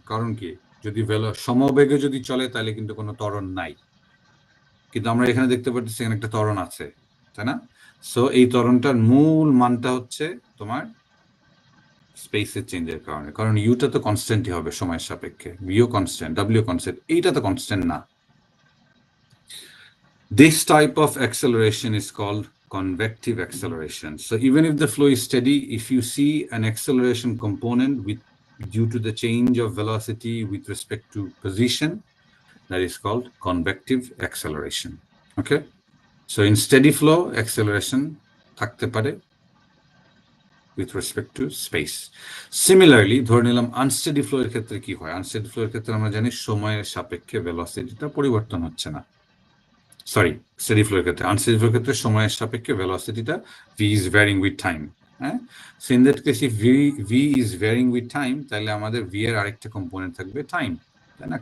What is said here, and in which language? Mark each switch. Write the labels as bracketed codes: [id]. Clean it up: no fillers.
[bn] কারণ কি, যদি সমবেগে যদি চলে তাহলে কিন্তু কোনো ত্বরণ নাই, কিন্তু আমরা এখানে দেখতে পাচ্ছি এখানে একটা ত্বরণ আছে, তাই না? সো এই ত্বরণটার মূল মানটা হচ্ছে তোমার স্পেসের চেঞ্জের কারণে, কারণ ইউটা তো কনস্ট্যান্টই হবে সময়ের সাপেক্ষে, ভিও কনস্ট্যান্ট, ডাব্লিউ কনস্ট্যান্ট, এইটা তো কনস্ট্যান্ট না। [en] This type of acceleration is called convective acceleration. So even if the flow is steady, if you see an acceleration component due to the change of velocity with respect to position, that is called convective acceleration. Okay? So in steady flow, acceleration [bn] থাকতে পারে [en] with respect to space. [bn] Similarly, ধরে নিলাম unsteady flow এর ক্ষেত্রে কি হয়? Unsteady flow এর ক্ষেত্রে আমরা জানি সময়ের সাপেক্ষে ভেলোসিটিটা পরিবর্তন হচ্ছে না। সরি, স্টেডি ফ্লো এর ক্ষেত্রে, আনস্টেডি ফ্লো এর ক্ষেত্রে সময়ের সাপেক্ষে ভেলোসিটিটা [en] v is varying with time। [bn] হ্যাঁ, [en] so in that case if v is varying with time, [bn] তাহলে আমাদের v এর আরেকটা কম্পোনেন্ট থাকবে টাইম, তাই না?